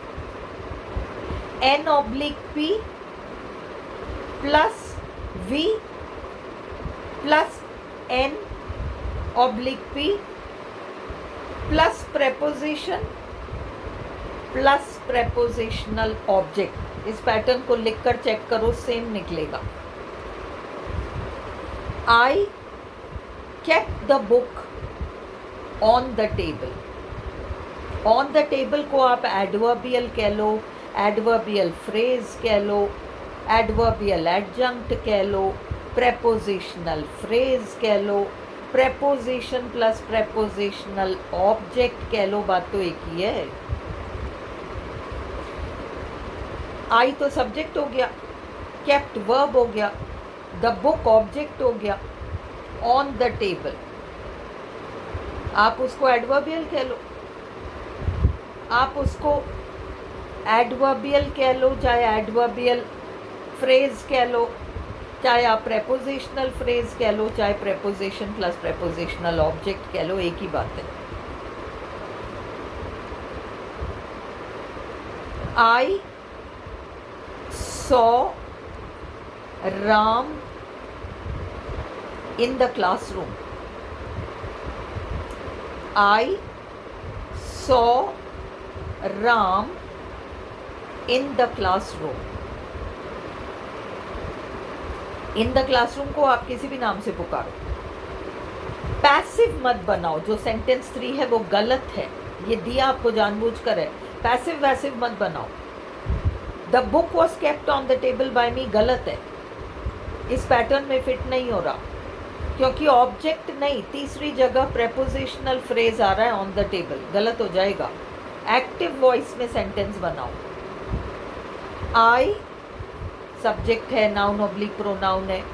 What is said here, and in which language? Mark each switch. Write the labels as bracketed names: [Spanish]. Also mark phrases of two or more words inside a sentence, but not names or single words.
[English] N oblique P plus V plus N oblique P plus preposition plus prepositional object. [Hindi] इस पैटर्न को लिखकर चेक करो, सेम निकलेगा। [English] आई kept the book on the table। on the table [Hindi] को आप adverbial कह लो, [English] adverbial phrase [Hindi] कह लो, [English] adverbial adjunct [Hindi] कह लो, [English] prepositional phrase [Hindi] कह लो, [English] preposition plus prepositional object [Hindi] कह लो, बात तो एक ही है। I तो subject हो गया, kept verb हो गया, [English] the book [Hindi] object हो गया, [English] on the table [Hindi] आप उसको एडवर्बियल कह लो, आप उसको एडवर्बियल कह लो, चाहे [English] adverbial phrase [Hindi] कह लो, चाहे आप [English] prepositional phrase [Hindi] कह लो, चाहे [English] preposition plus prepositional object [Hindi] कह लो, एक ही बात है। [English] I saw Ram in the classroom। I saw Ram in the classroom। in the classroom [Hindi] को आप किसी भी नाम से पुकारो, पैसिव मत बनाओ। जो सेंटेंस 3 है वो गलत है, ये दिया आपको जानबूझकर है। पैसिव वैसिव मत बनाओ। [English] The book was kept on the table by me [Hindi] गलत है, इस पैटर्न में फिट नहीं हो रहा, क्योंकि ऑब्जेक्ट नहीं, तीसरी जगह [English] prepositional phrase [Hindi] आ रहा है [English] on the table, [Hindi] गलत हो जाएगा। [English] active voice [Hindi] में सेंटेंस बनाओ। [English] I subject [Hindi] है, [English] noun oblique pronoun [Hindi] है।